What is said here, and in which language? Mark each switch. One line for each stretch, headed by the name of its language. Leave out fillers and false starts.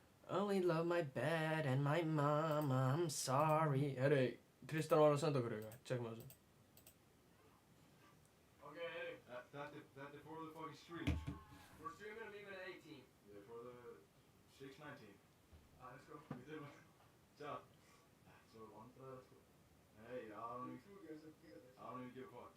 English: Only love my bed and my mama, I'm sorry.
Icelandic: Herri, Tristan var að senda okkur eitthvað, tjekkum að þessu. Ok, herri. Þetta er
English: for the fucking stream, sko. We're streaming and leaving at 18. Yeah, for the 619. Let's go.
Icelandic: Við þurfum að... Tja. Svo vandræðilegt, sko.
English: Hey, I don't even give a fuck.